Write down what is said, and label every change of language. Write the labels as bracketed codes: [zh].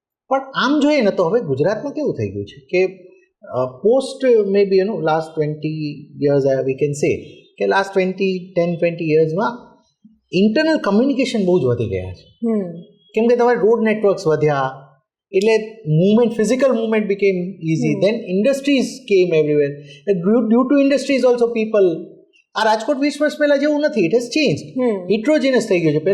[gu] પણ આમ જોઈએ ને તો હવે ગુજરાતમાં કેવું થઈ ગયું છે કે [en] post may be last 20 years we can say [gu] કે લાસ્ટ 10-20 yearsમાં ઇન્ટરનલ કમ્યુનિકેશન બહુ જ વધી ગયા છે. કેમ કે તમારે રોડ નેટવર્ક્સ વધ્યા, એટલે [en] movement, physical movement became easy. Then industries came everywhere. Due to industries also people, [gu] આ રાજકોટ 20 વર્ષ પહેલા જેવું નથી, [en] it has change, [gu] હિટ્રોજીનસ થઈ ગયું છે.